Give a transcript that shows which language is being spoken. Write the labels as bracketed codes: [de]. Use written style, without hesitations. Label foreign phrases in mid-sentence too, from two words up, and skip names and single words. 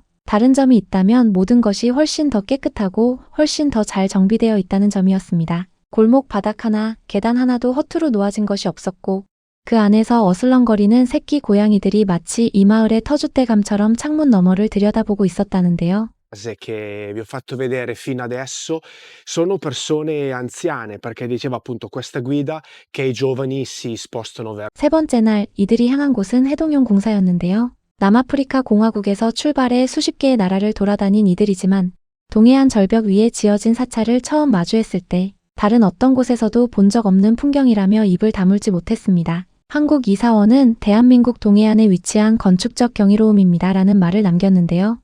[ko] 다른 점이 있다면 모든 것이 훨씬 더 깨끗하고 훨씬 더 잘 정비되어 있다는 점이었습니다. 골목 바닥 하나, 계단 하나도 허투루 놓아진 것이 없었고 그 안에서 어슬렁거리는 새끼 고양이들이 마치 이 마을의 터줏대감처럼 창문 너머를 들여다보고 있었다는데요. [it] Che vi ho fatto vedere fino adesso sono persone anziane, perché diceva appunto questa guida che i giovani si spostano verso. [ko] 세 번째 날 이들이 향한 곳은 해동용 공사였는데요. 남아프리카 공화국에서 출발해 수십 개의 나라를 돌아다닌 이들이지만 동해안 절벽 위에 지어진 사찰을 처음 마주했을 때 다른 어떤 곳에서도 본 적 없는 풍경이라며 입을 다물지 못했습니다. 한국 이사원은 대한민국 동해안에 위치한 건축적 경이로움입니다라는 말을 남겼는데요.